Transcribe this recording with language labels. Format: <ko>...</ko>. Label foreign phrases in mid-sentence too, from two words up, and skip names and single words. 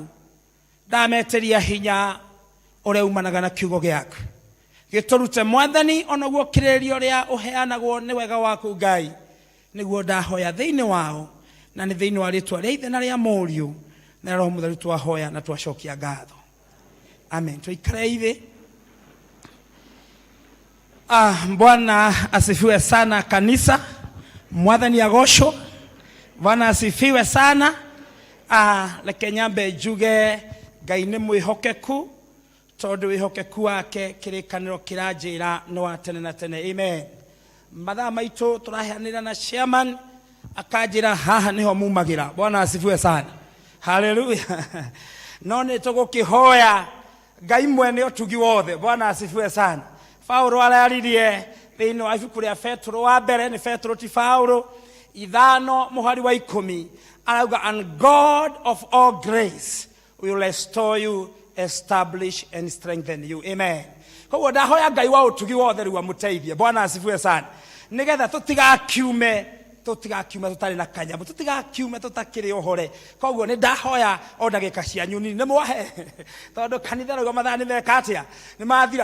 <ki>Ndameteria hinya ũrĩa umanaga na kiugo giaku. Gĩtũrute Mwathani onaguo kĩrĩrio ũrĩa ũheanagwo nĩ wega waku Ngai. Nĩguo ndahoya thĩinĩ wao na nĩ thĩinĩ wa rĩtwa rĩa Ithe na rĩa Mũriũ na Roho Mũtheru twahoya na twacokia ngatho. Amen. Tuikare hivi.</ki> <sw>Bwana asifiwe sana kanisa.</sw> <ki>Mwathani agocwo.</ki> <sw>Bwana asifiwe sana.</sw> <ki>Reke nyambe njuge Ngai nĩ mwĩhokeku, tondũ wĩhokeku wake kĩrĩkanĩro kĩranjĩra nĩ wa tene na tene. Amen. Mathaa maitũ tũraheanĩra na chairman akanjĩra haha nĩho mumagĩra.</ki> <sw>Bwana asifiwe sana. Hallelujah.</sw> <ki>No nĩ tũgũkĩhoya Ngai mwene ũtugi wothe.</ki> <sw>Bwana asifiwe sana.</sw> <ki>Paulo araririe thĩinĩ wa ibuku rĩa Petro wa mbere, nĩ Petro ti Paulo, 5:10 arauga,</ki> <en>and God of all grace will restore you, establish and strengthen you. Amen.</en> <ki>Koguo ndahoya Ngai wa ũtugi wothe rĩu amũteithie.</ki> <sw>Bwana asifiwe sana.</sw> <ki>Nĩgetha tũtigakiume tũtarĩ na kanyamu, tũtigakiume tũtakĩrĩ ũhore. Koguo nĩ ndahoya o ndagĩka cianyu nini nĩ mwahe, tondũ kanitha rauga mathaa nĩ meka atĩa, nĩ mathira.</ki>